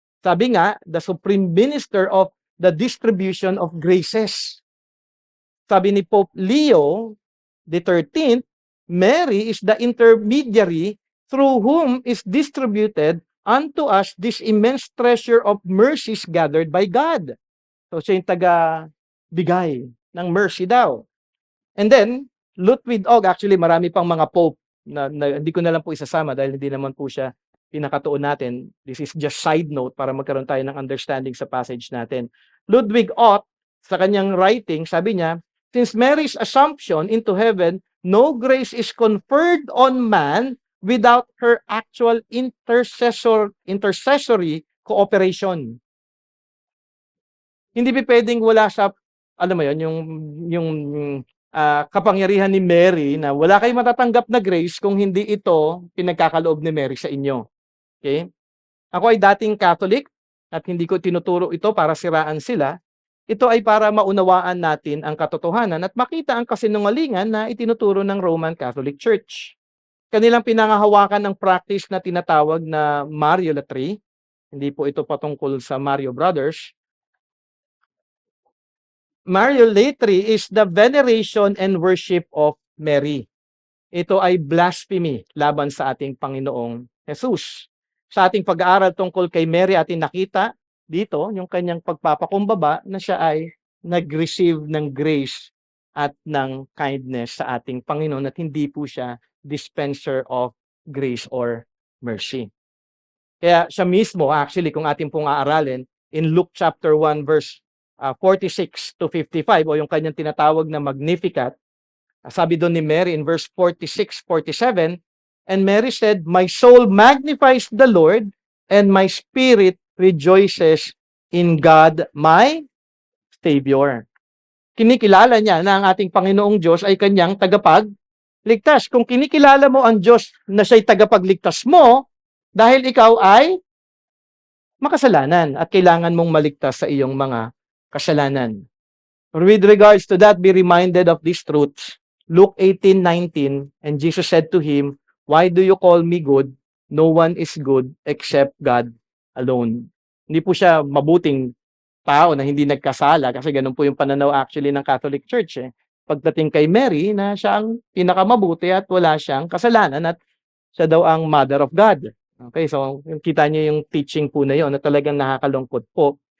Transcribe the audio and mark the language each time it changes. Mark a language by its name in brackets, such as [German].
[Filipino] Sabi nga, [English] the supreme minister of the distribution of graces. Sabi ni Pope Leo the 13th, Mary is the intermediary through whom is distributed unto us this immense treasure of mercies gathered by God. [Filipino] So siya yung taga-bigay ng mercy daw. And then, Ludwig Og, actually marami pang mga pope na hindi ko na lang po isasama dahil hindi naman po siya pinakatuon natin. [English] This is just side note [Filipino] para magkaroon tayo ng understanding sa passage natin. [English] Ludwig Og, [Filipino] sa kanyang writing, sabi niya, [English] since Mary's assumption into heaven, no grace is conferred on man without her actual intercessory cooperation. [Filipino] Hindi pa pwedeng wala sa, alam mo yun, yung kapangyarihan ni Mary na wala kayong matatanggap na grace kung hindi ito pinagkakaloob ni Mary sa inyo. Okay? Ako ay dating Catholic at hindi ko tinuturo ito para siraan sila. Ito ay para maunawaan natin ang katotohanan at makita ang kasinungalingan na itinuturo ng Roman Catholic Church. Kanilang pinangahawakan ng practice na tinatawag na Mariolatry. Hindi po ito patungkol sa Mario Brothers. [English] Mariolatry is the veneration and worship of Mary. [Filipino] Ito ay blasphemy laban sa ating Panginoong Jesus. Sa ating pag-aaral tungkol kay Mary, ating nakita dito yung kanyang pagpapakumbaba na siya ay nag-receive ng grace at ng kindness sa ating Panginoon at hindi po siya [English] dispenser of grace or mercy. [Filipino] Kaya siya mismo, actually, kung atin pong aaralin, [English] in Luke chapter 1 verse 46 to 55, [Filipino] o yung kanyang tinatawag na Magnificat, sabi doon ni Mary [English] in verse 46, 47, and Mary said, "My soul magnifies the Lord, and my spirit rejoices in God, my Savior." [Filipino] Kinikilala niya na ang ating Panginoong Diyos ay kanyang tagapagligtas. Kung kinikilala mo ang Diyos na siya'y tagapagligtas mo, dahil ikaw ay makasalanan at kailangan mong maligtas sa iyong mga kasalanan. [English] With regards to that, be reminded of these truths. Luke 18:19, and Jesus said to him, "Why do you call me good? No one is good except God alone." [Filipino] Hindi po siya mabuting tao na hindi nagkasala, kasi ganun po yung pananaw actually ng Catholic Church. Pagdating kay Mary, na siya ang pinakamabuti at wala siyang kasalanan at siya daw ang Mother of God. Okay, so kita niyo yung teaching po na yun na talagang nakakalungkot po.